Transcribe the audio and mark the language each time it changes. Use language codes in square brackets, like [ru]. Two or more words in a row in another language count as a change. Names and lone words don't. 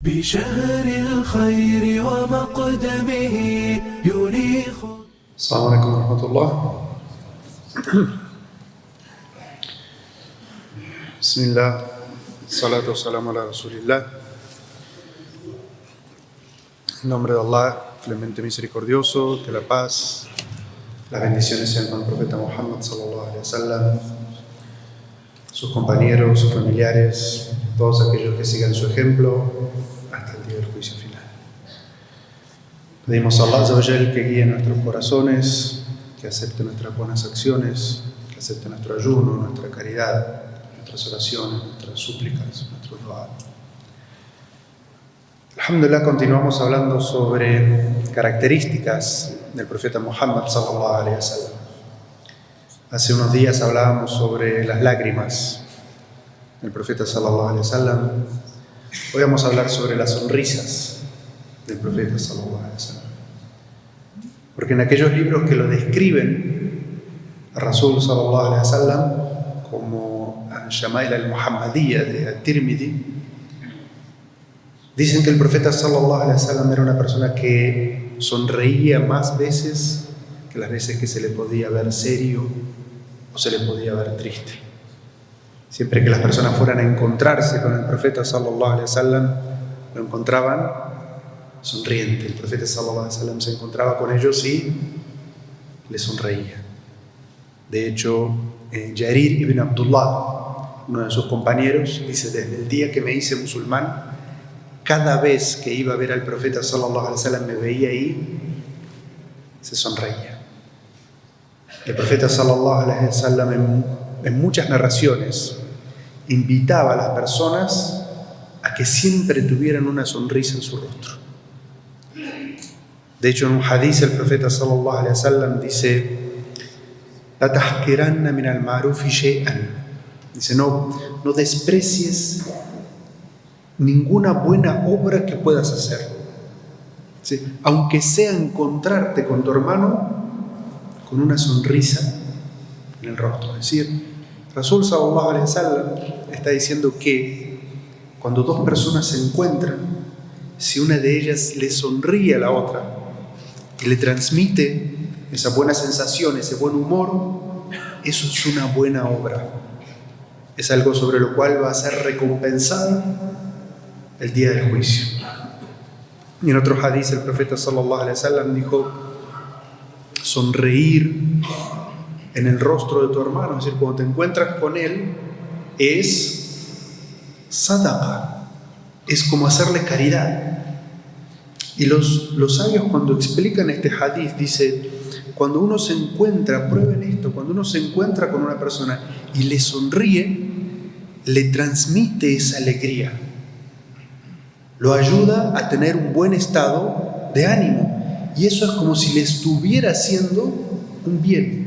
[ar] بشهر الخير ومقدمه ينيخ. السلام عليكم ورحمة الله. بسم الله الصلاة والسلام على رسول الله. [es] En nombre de Allah, clemente misericordioso, que la paz, las bendiciones sean con el profeta Muhammad [ar] صلى الله عليه وسلم, [es] sus compañeros, sus familiares, todos aquellos que sigan su ejemplo hasta el día del juicio final. Pedimos a Allah [ar] عز وجل [es] que guíe nuestros corazones, que acepte nuestras buenas acciones, que acepte nuestro ayuno, nuestra caridad, nuestras oraciones, nuestras súplicas, nuestros dua. Alhamdulillah, continuamos hablando sobre características del profeta Muhammad [ar] صلى الله عليه وسلم. [es] Hace unos días hablábamos sobre las lágrimas del profeta [ar] صلى الله عليه وسلم. [es] Hoy vamos a hablar sobre las sonrisas del profeta [ar] صلى الله عليه وسلم. [es] Porque en aquellos libros que lo describen a [ar] رسول صلى الله عليه وسلم, [es] como Shama'il al-Muhammadiyya de At-Tirmidhi, dicen que el profeta [ar] صلى الله عليه وسلم [es] era una persona que sonreía más veces que las veces que se le podía ver serio o se le podía ver triste. Siempre que las personas fueran a encontrarse con el profeta [ar] صلى الله عليه وسلم, [es] lo encontraban sonriente. El profeta [ar] صلى الله عليه وسلم [es] se encontraba con ellos y les sonreía. De hecho, Jarir ibn Abdullah, uno de sus compañeros, dice: desde el día que me hice musulmán, cada vez que iba a ver al profeta [ar] صلى الله عليه وسلم, [es] me veía ahí, se sonreía. El profeta [ar] صلى الله عليه وسلم [es] en muchas narraciones invitaba a las personas a que siempre tuvieran una sonrisa en su rostro. De hecho, en un hadith el profeta [ar] صلى الله عليه وسلم [es] dice: [ar] "لا تحقرن من المعروف شيئا", [es] dice, no desprecies ninguna buena obra que puedas hacer, ¿sí? Aunque sea encontrarte con tu hermano con una sonrisa en el rostro. Es decir, [ar] رسول صلى الله عليه وسلم [es] está diciendo que cuando dos personas se encuentran, si una de ellas le sonríe a la otra y le transmite esa buena sensación, ese buen humor, eso es una buena obra. Es algo sobre lo cual va a ser recompensado el día del juicio. Y en otro hadith el profeta [ar] صلى الله عليه وسلم [es] dijo: sonreír en el rostro de tu hermano, es decir, cuando te encuentras con él, es sadaqa, es como hacerle caridad. Y los sabios, cuando explican este hadith, dice: cuando uno se encuentra, prueben esto, cuando uno se encuentra con una persona y le sonríe, le transmite esa alegría, lo ayuda a tener un buen estado de ánimo, y eso es como si le estuviera haciendo un bien.